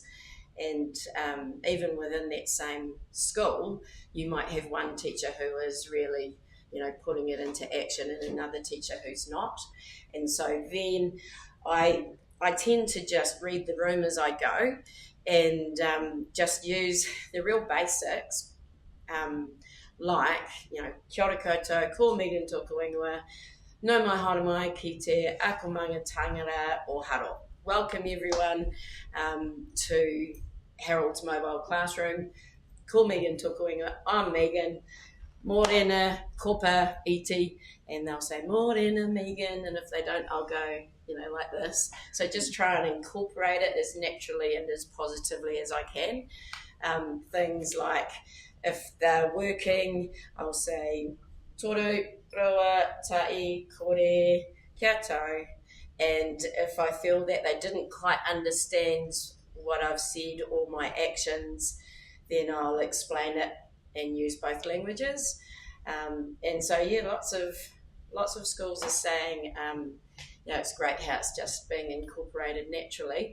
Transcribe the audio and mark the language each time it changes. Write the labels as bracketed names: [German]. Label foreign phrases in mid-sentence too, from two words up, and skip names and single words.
[English] And even within that same school, you might have one teacher who is really putting it into action and another teacher who's not. And so then I tend to just read the room as I go, and just use the real basics, like, [Māori] kia ora koutou, ko Megan tōku ingoa, no mai haere mai ki te akomanga tangara o haro. [English] Welcome everyone to Harold's Mobile Classroom. [Māori] Ko Megan tōku ingoa, [English] I'm Megan. [Māori] Morena, kopa, iti, [English] and they'll say morena, Megan, and if they don't, I'll go, like this. So just try and incorporate it as naturally and as positively as I can. Things like, if they're working, I'll say [Māori] toru, roa, tai, kore, kia tau. [English] And if I feel that they didn't quite understand what I've said or my actions, then I'll explain it and use both languages. And so, lots of schools are saying, it's great how it's just being incorporated naturally.